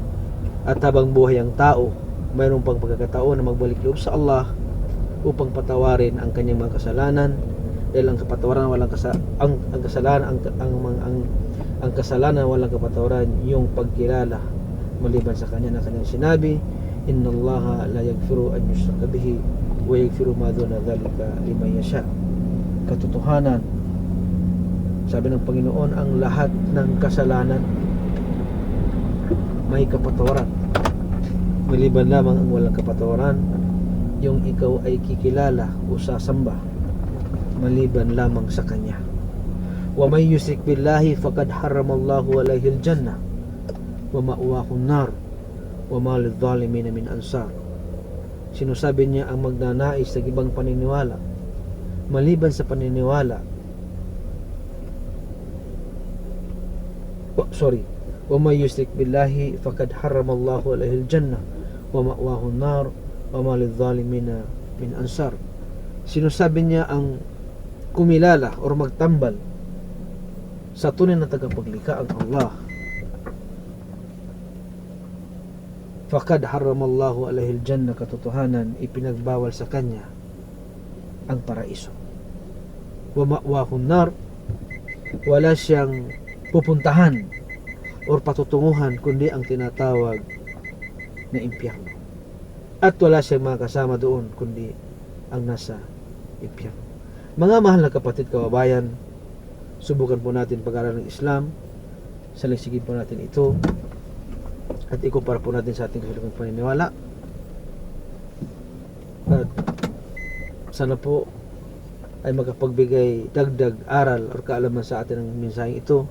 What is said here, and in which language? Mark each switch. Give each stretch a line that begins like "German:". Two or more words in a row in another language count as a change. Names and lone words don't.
Filipino: At habang buhay ang tao, mayroon pang pagkakataon na magbalik loob sa Allah upang patawarin ang kanyang mga kasalanan Dahil ang kapatawaran walang ang kasalanan ang kasalanan walang kapatawaran yung pagkilala maliban sa kanya na kanyang sinabi,
Arabic: إن الله لا يغفر أن يشرك به ويغفر ما دون ذلك لمن يشاء.
Filipino: Katotohanan, sabi ng Panginoon, ang lahat ng kasalanan may kapatawaran, maliban lamang ang walang kapatawaran yung ikaw ay kikilala o sasamba maliban lamang sa kanya.
Arabic: ومن يشرك بالله فقد حرم الله عليه الجنة ومأواه النار وما للظالمين من أنصار.
Filipino: Sinasabi niya ang magnanais sa ibang paniniwala maliban sa paniniwala
Arabic: ومن يشرك بالله فقد حرم الله عليه الجنة ومأواه النار وما للظالمين من أنصار.
Filipino: Sinasabi niya ang kumilala o magtambal sa tunay na tagapaglikha ang Allah,
Arabic: فقد حرم الله عليه الجنة,
Filipino: katotohanan ipinagbawal sa kanya ang paraiso.
Arabic: ومأواه النار,
Filipino: wala siyang pupuntahan o patutunguhan kundi ang tinatawag na impyerno, at wala siyang mga kasama doon kundi ang nasa impyerno. Mga mahal na kapatid, kababayan, subukan po natin pag-aaral ng Islam, saligsigin po natin ito at ikumpara po natin sa ating kasilugang paniniwala, at sana po ay makapagbigay dagdag aral o kaalaman sa atin ng mensaheng ito.